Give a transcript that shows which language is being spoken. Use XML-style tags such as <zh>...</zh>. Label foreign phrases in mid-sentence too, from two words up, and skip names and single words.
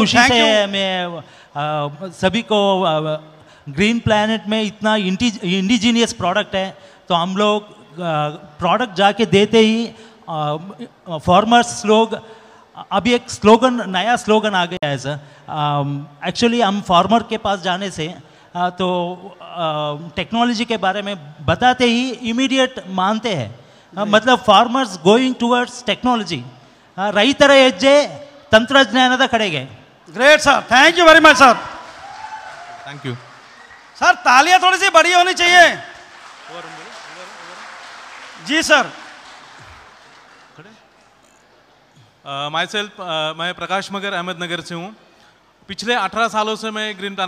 <hi>खुशी से मैं सभी को ग्रीन प्लैनेट में इतना</hi> <en>indigenous product</en> <hi>है, तो हम लोग प्रोडक्ट जाके देते ही फार्मर्स लोग, अभी एक स्लोगन, नया स्लोगन आ गया है सर। एक्चुअली हम फार्मर के पास जाने से तो टेक्नोलॉजी के बारे में बताते ही इमीडिएट मानते हैं, मतलब</hi> <en>farmers going towards technology,</en> <kn>ರೈತರ ಹೆಜ್ಜೆ ತಂತ್ರಜ್ಞಾನದ ಕಡೆಗೆ।</kn> <en>great sir, thank you very much sir. thank you</en> <hi>सर, तालियां थोड़ी सी बड़ी होनी चाहिए। जी सर।</hi> <en>my self</en> <hi>मैं प्रकाश मगर अहमदनगर से हूँ। पिछले 18 सालों से मैं ग्रीन प्लैनेट</hi>